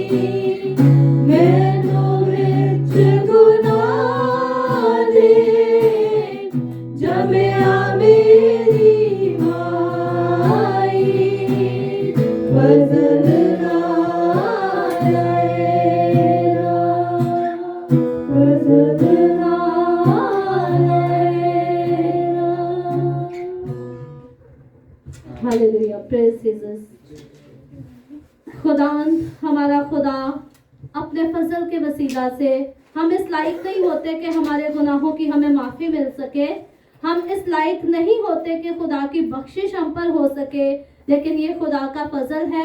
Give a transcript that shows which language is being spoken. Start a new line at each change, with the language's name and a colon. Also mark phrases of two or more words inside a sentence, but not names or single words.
Punjabi: ਮੈਨੂੰ ਵਿਚ ਗੁਨਾਹ ਦੇ ਜੰਮਿਆ ਮੇਰੀ ਮਾਈ, ਫ਼ਜ਼ਲ ਨਾਰੇ ਰੱਬ, ਫ਼ਜ਼ਲ ਨਾਰੇ ਰੱਬ, फजल नारे रब।
English: Hallelujah, praise Jesus.
Hindi: खुदावंद हमारा खुदा अपने फजल के वसीला से हम इस लायक नहीं होते कि हमारे गुनाहों की हमें माफ़ी मिल सके, हम इस लायक नहीं होते कि खुदा की बख्शिश हम पर हो सके, लेकिन ये खुदा का फजल है।